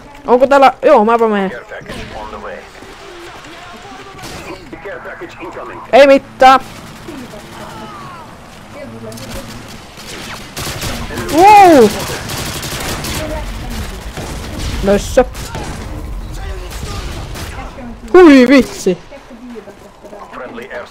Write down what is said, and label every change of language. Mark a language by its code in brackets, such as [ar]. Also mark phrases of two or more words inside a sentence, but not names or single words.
[fi] Onko täällä... Joo, mäpä menen. [en] Care package on the way. Care package incoming. [fi] Ei mitään. Wow! Nössö. Hui vitsi. [en] Friendly airstrike.